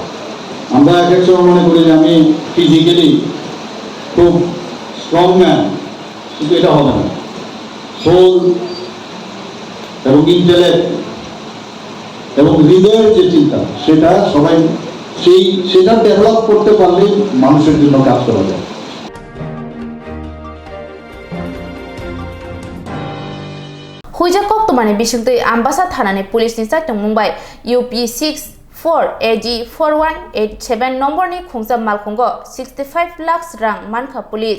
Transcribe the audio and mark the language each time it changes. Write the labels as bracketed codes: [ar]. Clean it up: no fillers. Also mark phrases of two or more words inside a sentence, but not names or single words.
[bn] আমরা এক এক সময় মনে করি যে আমি ফিজিক্যালি খুব [en] strong man, [bn] কিন্তু এটা হবে না। সোল এবং ইন্টেলেক্ট এবং হৃদয়ের যে চিন্তা, সেটা সবাই সেটা ডেভেলপ করতে পারলে মানুষের জন্য কাজ করা যায়। [trp] Huijak kok tumani bisingtui ambasa thanani police ni saitong Mumbai UP64 AG 4187 number ni khungsa malkhungo 65 lakhs rang manka police